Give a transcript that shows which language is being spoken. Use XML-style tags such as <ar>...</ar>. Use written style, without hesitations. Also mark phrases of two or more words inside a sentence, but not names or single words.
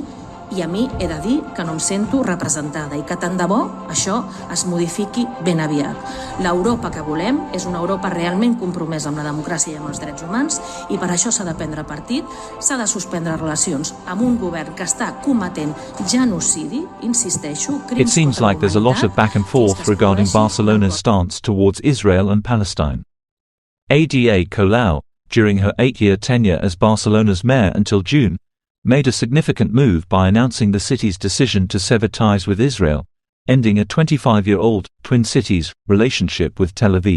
<ca>I a mi he de dir que no em sento representada i que tant de bo això es modifiqui ben aviat. L'Europa que volem és una Europa realment compromesa amb la democràcia i amb els drets humans i per això s'ha de prendre partit, s'ha de suspendre relacions amb un govern que està cometent genocidi, insisteixo, crims</ca> <en>It seems like there's a lot of back and forth regarding Barcelona's stance towards Israel and Palestine. Ada Colau, during her 8-year tenure as Barcelona's mayor until June, made a significant move by announcing the city's decision to sever ties with Israel, ending a 25-year-old Twin Cities relationship with Tel Aviv.</en>